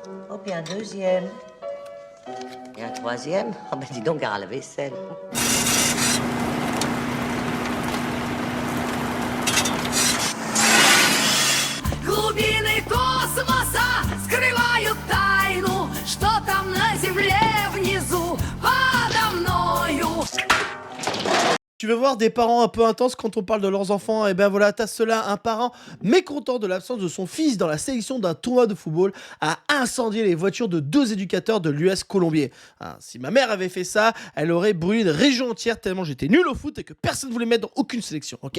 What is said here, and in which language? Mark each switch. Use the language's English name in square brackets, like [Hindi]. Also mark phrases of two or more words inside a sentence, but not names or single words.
[French] Oh, puis un deuxième. Et un troisième. Oh, ben dis donc, gare à la vaisselle. [Russian] Глубины космоса скрывают тайну, что там на земле внизу подо мною. [French] Tu veux voir des parents un peu intenses quand on parle de leurs enfants? Et ben voilà, t'as cela, un parent mécontent de l'absence de son fils dans la sélection d'un tournoi de football a incendié les voitures de 2 éducateurs de l'US Colombier. Hein, si ma mère avait fait ça, elle aurait brûlé une région entière tellement j'étais nul au foot et que personne ne voulait mettre dans aucune sélection, ok?